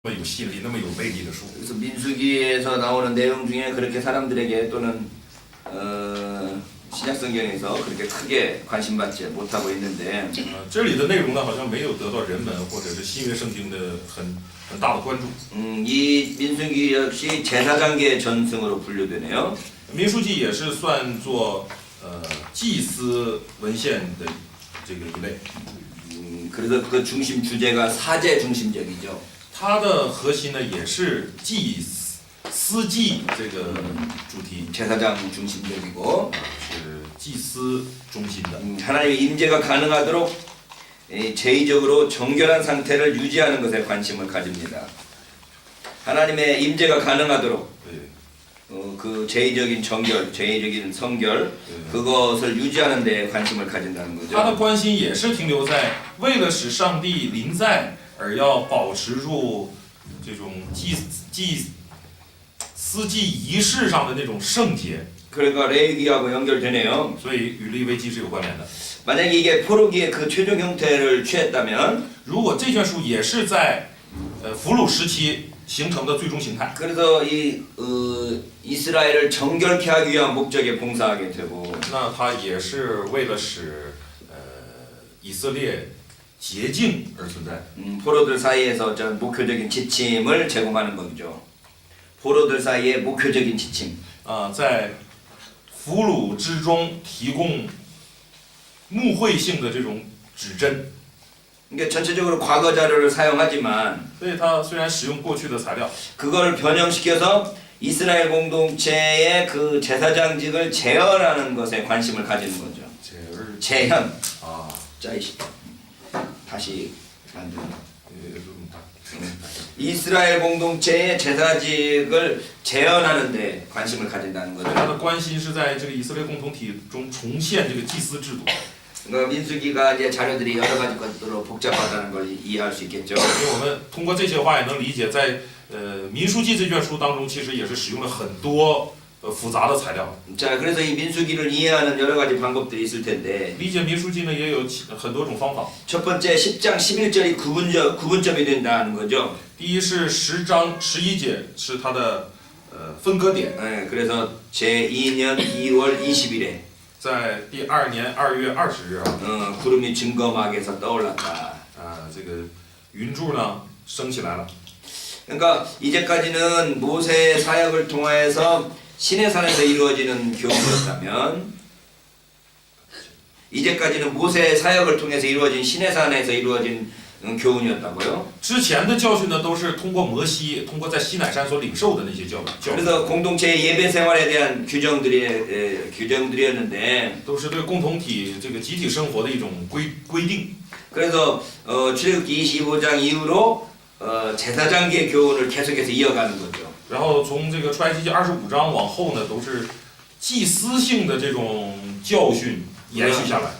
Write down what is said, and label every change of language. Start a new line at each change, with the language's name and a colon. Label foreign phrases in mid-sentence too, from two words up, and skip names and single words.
Chinese: 有吸引力、那么有魅力的书。
Korean: 그래서 민수기에서 나오는 내용 중에 그렇게 사람들에게 또는 신약성경에서 그렇게 크게 관심받지 못하고 있는데
Chinese: 这里的内容呢，好像没有得到人们或者是新约圣经的很大的关注。
Korean: 이 민수기 역시 제사장계의 전승으로 분류되네요.
Chinese: 民书记也是算作祭司文献的这个一类。
Korean: 그래서 그 중심 주제가 사제 중심적이죠.
Chinese: 它的核心呢，也是司祭这个主题，
Korean: 제사장 중심적이고
Chinese: 是祭司中心的。
Korean: 하나님의 임재가 가능하도록 제의적으로 정결한 상태를 유지하는 것에 관심을 가집니다. 하나님의 임재가 가능하도록 그 제의적인 정결, 제의적인 성결 그것을 유지하는 데 관심을 가진다는
Chinese: 他的
Korean: 거죠.
Chinese: 关心也是停留在为了使上帝临在而要保持住这种司祭仪式上的那种圣洁，
Korean: 그러니까 레위기하고 연결되네요.
Chinese: 所以与利未记是有关联的。
Korean: 만약에 이게 포로기의 그 최종 형태를 취했다면
Chinese: 如果这卷书也是在俘虏时期形成的最终形态，
Korean: 그래서 이 이스라엘을 정결케 하기 위한 목적에 봉사하게 되고
Chinese: 那它也是为了使以色列洁净而存在。
Korean: 포로들 사이에서 전 목표적인 지침을 제공하는 거죠. 포로들 사이의 목표적인 지침.
Chinese: 在俘虏之中提供牧会性的这种指针。
Korean: 그러니까 전체적으로 과거 자료를 사용하지만
Chinese: 所以它虽然使用过去的材料，
Korean: 그걸 변형시켜서 이스라엘 공동체의 그 제사장직을 재현하는 것에 관심을 가지는 거죠. 재현. 짜이시. 다시 만드는. 이스라엘 공동체의 제사직을 재현하는 데 관심을 가진다는
Chinese: 它
Korean: 거죠.
Chinese: 的关心是在这个以色列共同体中重现这个祭司制度。
Korean: 그러니까 민수기가 이제 자료들이 여러 가지 것들로 복잡하다는 걸 이해할 수 있겠죠.
Chinese: 所以我们通过这些话也能理解，在民书记这卷书当中，其实也是使用了很多复杂的材料。
Korean: 자, 그래서 이 민수기를 이해하는 여러 가지 방법들이 있을 텐데
Chinese: 理解民书记呢，也有很多种方法。
Korean: 첫 번째 10장 11절이 구분점이 된다는 거죠.
Chinese: 第一是10章11节是它的分割点，
Korean: 네, 그래서 제2년 2월 20일에
Chinese: 在第2年2月20日啊，
Korean: 구름이 증거막에서 떠올랐다.
Chinese: 这个云柱呢升起来了。
Korean: 그러니까 이제까지는 모세의 사역을 통해서 시내산에서 이루어지는 교훈이었다면 이제까지는 모세의 사역을 통해서 이루어진 시내산에서 이루어진 교훈이었다고요.
Chinese: 之前的教训呢，都是通过摩西，通过在西乃山所领受的那些教训，
Korean: 그래서 공동체의 예배 생활에 대한 규정들이었는데
Chinese: 都是对共同体这个集体生活的一种规定。
Korean: 그래서 출애굽기 25장 이후로 제사장계의 교훈을 계속해서 이어가는 거죠.
Chinese: 然后从这个出埃及记25章往后呢，都是祭司性的这种教训延续下来。